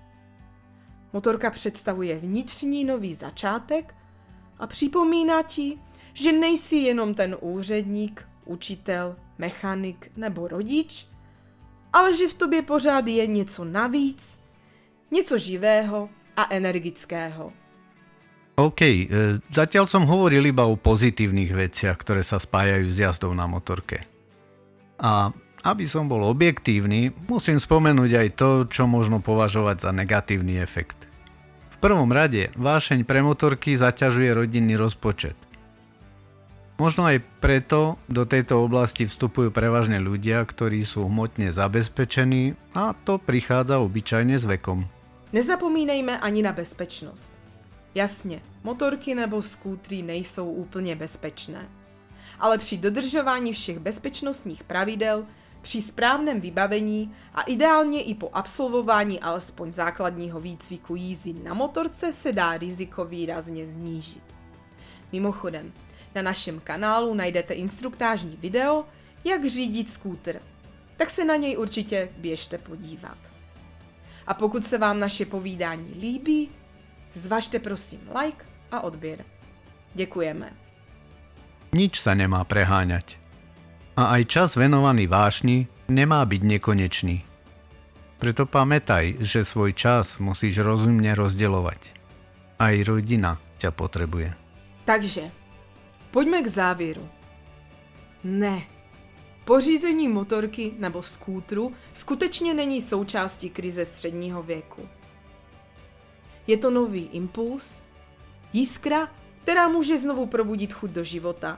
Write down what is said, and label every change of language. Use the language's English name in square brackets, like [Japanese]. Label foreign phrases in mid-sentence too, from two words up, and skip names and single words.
[Czech] Motorka představuje vnitřní nový začátek a připomíná ti, že nejsi jenom ten úředník, učitel, mechanik nebo rodič, ale že v tobě pořád je něco navíc, něco živého a energického. [Slovak] OK, zatiaľ som hovoril iba o pozitívnych veciach, ktoré sa spájajú s jazdou na motorke. A aby som bol objektívny, musím spomenúť aj to, čo možno považovať za negatívny efekt. V prvom rade, vášeň pre motorky zaťažuje rodinný rozpočet. Možno aj preto do tejto oblasti vstupujú prevažne ľudia, ktorí sú hmotne zabezpečení a to prichádza obyčajne s vekom. [Czech] Nezapomínejme ani na bezpečnost. Jasně, motorky nebo skútry nejsou úplně bezpečné. Ale při dodržování všech bezpečnostních pravidel, při správném vybavení a ideálně i po absolvování alespoň základního výcviku jízdy na motorce se dá riziko výrazně znížit. Mimochodem, na našem kanálu najdete instruktážní video, jak řídit skútr, tak se na něj určitě běžte podívat. A pokud se vám naše povídání líbí, zvažte prosím like a odběr. Děkujeme. [Slovak] Nič sa nemá preháňať. A aj čas venovaný vášni nemá byť nekonečný. Preto pamätaj, že svoj čas musíš rozumne rozdeľovať. Aj rodina ťa potrebuje. [Czech] Takže, pojďme k závěru. Ne. Pořízení motorky nebo skútru skutečně není součástí krize středního věku. Je to nový impuls, jiskra, která může znovu probudit chuť do života.